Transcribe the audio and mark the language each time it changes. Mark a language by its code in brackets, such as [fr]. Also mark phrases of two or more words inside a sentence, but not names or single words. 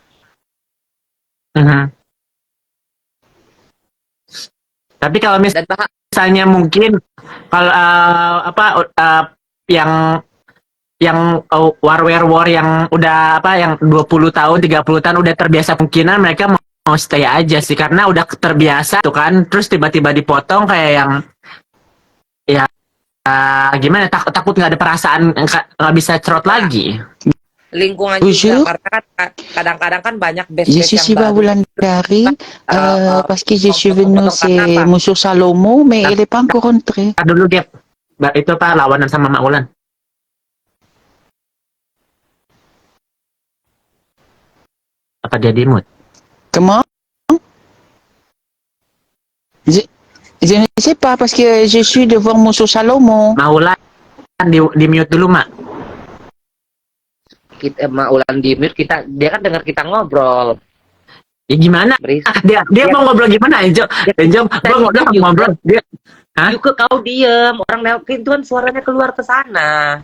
[id] Tapi kalau misalnya mungkin kalau yang war yang udah yang 20 tahun 30 tahun udah terbiasa, mungkinan mereka mau stay aja sih karena udah terbiasa tuh kan. Terus tiba-tiba dipotong kayak yang ya gimana, takut nggak ada perasaan, nggak bisa cerot lagi. Lingkungan juga, karena kadang-kadang kan banyak [fr] Je suis Wulandari, parce que je suis venu c'est Monsieur Salomo, mais il est pas encore rentré. [id] Dulu dia itu lawanan sama Mak Ulan. Apa dia di mood? [fr] Comment? Je ne sais pas parce que je suis devant Monsieur Salomo. [id] Mak Ulan di mute dulu, Mak. Mak Ulan di mute, dia kan dengar kita ngobrol. Ya gimana? Dia mau ngobrol gimana, Enjo? Gua ngobrol. Dia juga kau diem, orang nelpon itu kan suaranya keluar ke sana.